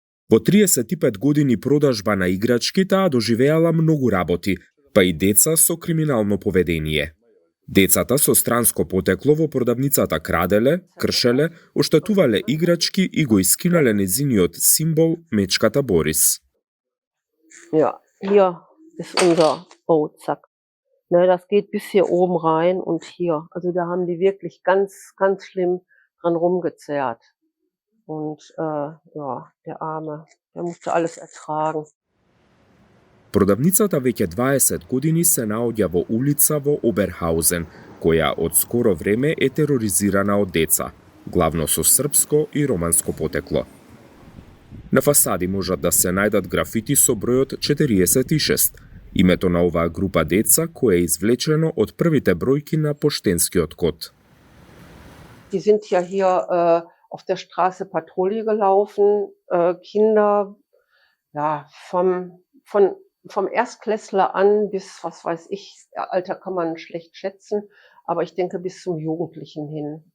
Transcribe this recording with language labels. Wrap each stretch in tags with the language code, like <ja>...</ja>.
<mk>Во 35 години продажба на играчки таа доживеала многу работи, па и деца со криминално поведение. Децата со странско потекло во продавницата краделе, кршеле, оштетувале играчки и го искинале незиниот символ мечката Борис.</mk> <de>Ja, hier ist unser Zack. Ne, das geht bis hier oben rein und hier. Also da haben die wirklich ganz, ganz schlimm dran rumgezerrt. Und ja, der Arme, der musste alles ertragen.</de> <mk>Продавницата веќе 20 години се наоѓа во улица во Оберхаузен, која од скоро време е тероризирана од деца, главно со српско и романско потекло. На фасади можат да се најдат графити со бројот 46, името на оваа група деца кое е извлечено од првите бројки на поштенскиот код.</mk> <de>Die sind ja hier auf der Straße Patrouille gelaufen, Kinder, ja, vom Erstklässler an bis, was weiß ich, Alter kann man schlecht schätzen, aber ich denke bis zum Jugendlichen hin.</de>